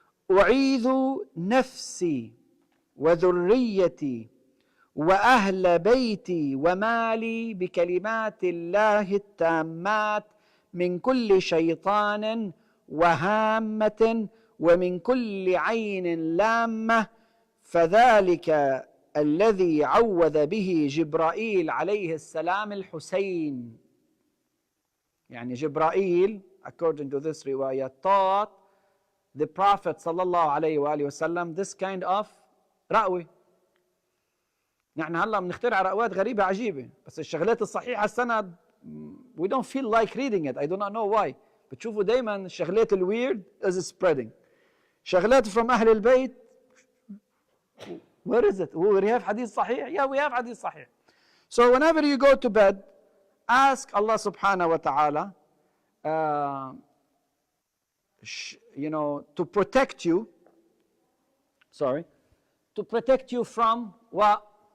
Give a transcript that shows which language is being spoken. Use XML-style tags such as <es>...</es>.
<ar>أعيذ نفسي وذريتي وأهل بيتي ومالي بكلمات الله التامات من كل شيطان وهامة ومن كل عين لامة فذلك الذي عوذ به جبرائيل عليه السلام الحسين.</ar> <en>يعني جبرائيل, according to this riwayah, taught the Prophet sallallahu alayhi wa sallam this kind of رقوة.</en> <ar>نحن هلا بنخترع رقوات غريبة عجيبة, بس الشغلات الصحيحة السند</ar> <en>we don't feel like reading it. I do not know why.</en> <ar>بتشوفوا دايما الشغلات ال</ar> <en>weird is spreading. شغلات from أهل البيت, where is it? We have hadith صحيح? Yeah, we have hadith صحيح. So whenever you go to bed, ask Allah subhanahu wa ta'ala to protect you from what?</en>